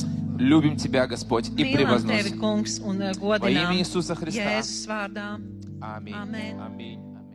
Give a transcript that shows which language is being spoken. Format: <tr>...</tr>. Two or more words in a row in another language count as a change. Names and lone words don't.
<ru>Любим Тебя, Господь, и</ru> <lv>Mīlam tevi,</lv> <ru>превозносим.</ru> <lv>kungs, un</lv> <ru>Во имя</ru> <lv>godinām.</lv> <ru>Иисуса Христа.</ru> <lv>Jēzus vārdā.</lv> <ru>Аминь.</ru> <lv>Amen.</lv> <ru>Аминь.</ru>